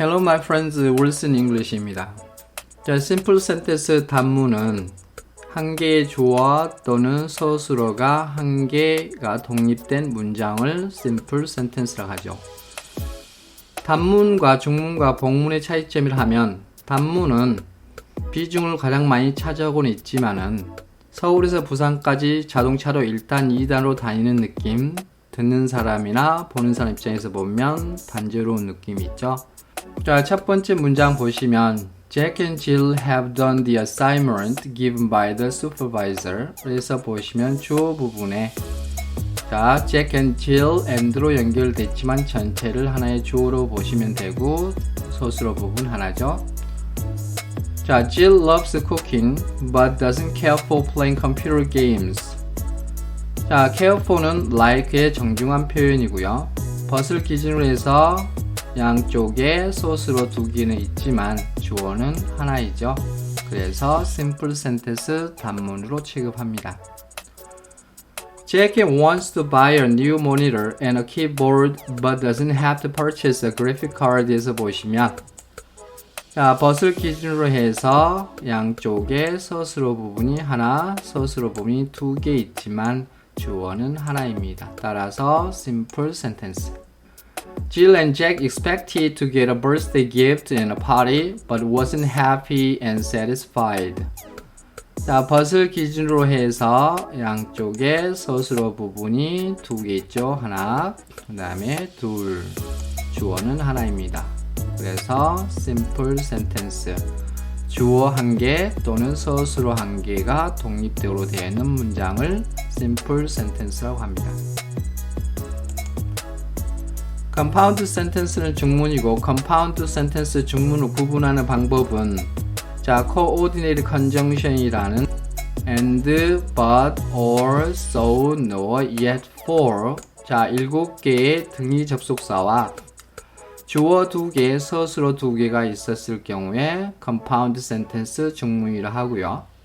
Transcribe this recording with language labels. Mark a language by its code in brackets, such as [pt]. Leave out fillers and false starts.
[en] my friends, Wilson English입니다. [ko] 자, simple sentence 단문은 한 개의 주어 또는 서술어가 한 개가 독립된 문장을 simple sentence라고 하죠. 단문과 중문과 복문의 차이점을 하면 단문은 비중을 가장 많이 차지하고는 있지만은 서울에서 부산까지 자동차로 1단, 2단으로 다니는 느낌, 듣는 사람이나 보는 사람 입장에서 보면 단조로운 느낌이 있죠. 자, 첫 번째 문장 보시면 [en] Jack and Jill have done the assignment given by the supervisor. [ko] 그래서 보시면 주어 부분에 자, Jack and Jill and로 연결돼 있지만 전체를 하나의 주어로 보시면 되고 서술어 부분 하나죠. [en] 자, Jill loves cooking but doesn't care for playing computer games. [ko] 자, care for는 like의 정중한 표현이고요. but을 기준으로 해서 양쪽에 서술어 두 개는 있지만 주어는 하나이죠. 그래서 simple sentence 단문으로 취급합니다. [en] Jack wants to buy a new monitor and a keyboard but doesn't have to purchase a graphic card [ko] 에서 보시면 자, but을 기준으로 해서 양쪽에 서술어 부분이 하나, 서술어 부분이 두 개 있지만 주어는 하나입니다. [en] 따라서 simple sentence. Jill and Jack expected to get a birthday gift and a party, but wasn't happy and satisfied. [ko] 자, but을 기준으로 해서 양쪽에 서술어 부분이 두 개 있죠. 하나, 그 다음에 둘. 주어는 하나입니다. 그래서 simple sentence. 주어 한 개 또는 서술어 한 개가 독립적으로 되어 있는 문장을 simple sentence라고 합니다. compound sentence는 중문이고 compound sentence 중문을 구분하는 방법은 자, coordinate conjunction이라는 and, but, or, so, nor, yet, for 자, 7개의 등위 접속사와 주어 2개, 서술어 2개가 있었을 경우에 compound sentence 중문이라 하고요.